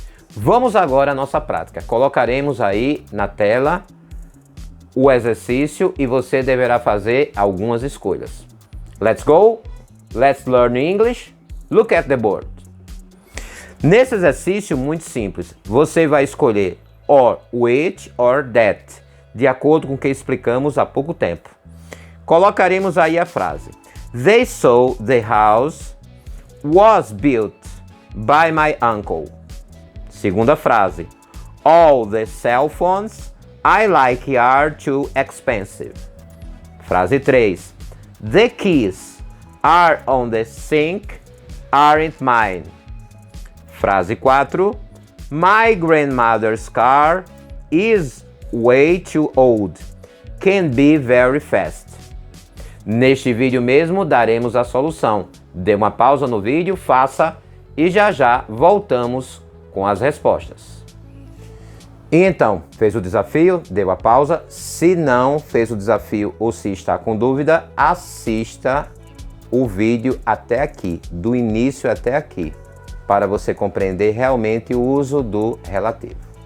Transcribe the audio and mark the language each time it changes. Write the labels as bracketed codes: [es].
[pt] Vamos agora à nossa prática. Colocaremos aí na tela o exercício e você deverá fazer algumas escolhas. [en] Let's go! Let's learn English! Look at the board. [pt] Nesse exercício muito simples, você vai escolher or, which or that, de acordo com o que explicamos há pouco tempo. Colocaremos aí a frase: [en] They saw the house was built by my uncle. [pt] Segunda frase: [en] All the cell phones I like are too expensive. [pt] Frase 3: [en] The keys are on the sink, aren't mine. [pt] Frase 4: [en] My grandmother's car is way too old, can be very fast. [pt] Neste vídeo mesmo daremos a solução. Dê uma pausa no vídeo, faça e já voltamos com as respostas. E então, fez o desafio? Deu a pausa. Se não fez o desafio ou se está com dúvida, assista o vídeo até aqui, do início até aqui, para você compreender realmente o uso do relativo.